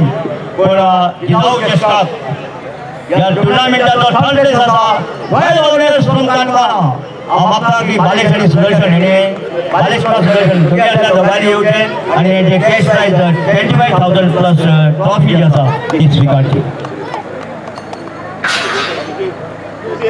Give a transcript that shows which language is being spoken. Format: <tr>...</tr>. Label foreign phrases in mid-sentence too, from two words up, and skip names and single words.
<kok>पण जिजाऊ चषकाक या टुर्नामेंटाचो</kok> <en>3rd place</en> <kok>आसा रॉयल वॉरियर्स फ्रॉम काणकोणा. म्हाका की बालेश आणि सुदर्शन हेणे बालेश आणि सुदर्शन दोगांच्या दोगांनी येवचे आणि जे</kok> <en>cash prize</en> <kok>25,000</kok> <en>plus trophy</en> <kok>जी आसा ती स्वीकारची.</kok>